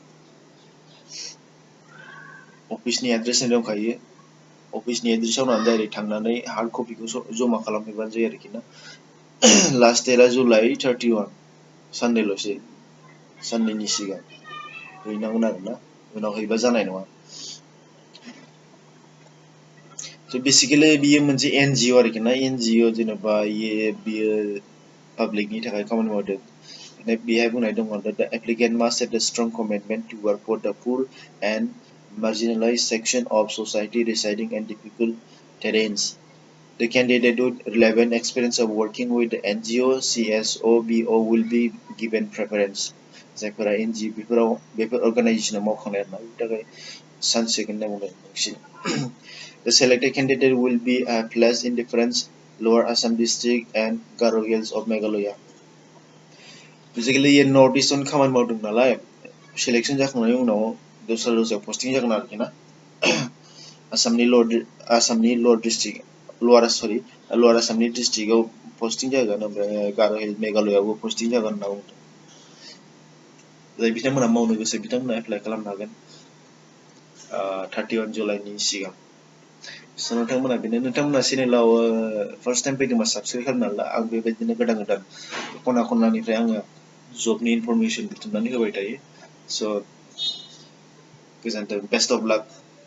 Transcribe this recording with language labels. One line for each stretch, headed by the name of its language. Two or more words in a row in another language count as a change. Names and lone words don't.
Bodo: अफिसनि एड्रेस दंखायो अफिसनि एड्रेसाव डाइरेक्ट थांनानै
English: hard copy
Bodo: जमा खालामहैबानो जायो आरोखि ना
English: last date
Bodo: जुलाइ 31 सानडेल'सै साननैनि सिगां हैनांगोन आरोना उनाव हैबा जानाय नङा स' बेसिकेलि बियो मोनसे एनजिअ आरोखि ना एनजिअ जेनेबा बियो पाब्लिकनि थाखाय खामानि मावदों बेहाय बुंनाय दङ
English: the applicant must have a strong commitment to work for the poor and marginalized section of society residing in difficult terrains. The candidate with relevant experience of working with the NGO, CSO, BO will be given preference.
Bodo: जायफोरा NGO बेफोर अर्गानाइजेसनाव मावखांनाय आरोना बेनि थाखाय चान्स होगोन होनना बुंदों बांसिन
English: The selected candidate will be placed in different Lower Assam district and Garo Hills of Meghalaya. Basically,
Bodo: नर्थ इस्टआवनो खामानि मावदों नालाय सेलेक्सन जाखांनायनि उनाव दस्रा पस्टिं जागोन आरोखि ना आसामनि लवर आसामनि डिस्ट्रिक्टआव पस्टिं जागोन ओमफ्राय गार' हिल मेघालयावबो पस्टिं जागोन होनना बुंदों जाय बिथांमोना मावनो गोसो बिथांमोना एप्लाइ खालामनो हागोन 31 जुलाइनि सिगां स' नोंथांमोना चेनेलाव
English: first time
Bodo: फैदोंबा साबसक्राइब खालामनानै ला आं बेबायदिनो गोदान खना खनलानिफ्राय आङो जबनि इनफरमेसन बुथुमनानै होबाय थायो स' गोजोन्थों
English: best of luck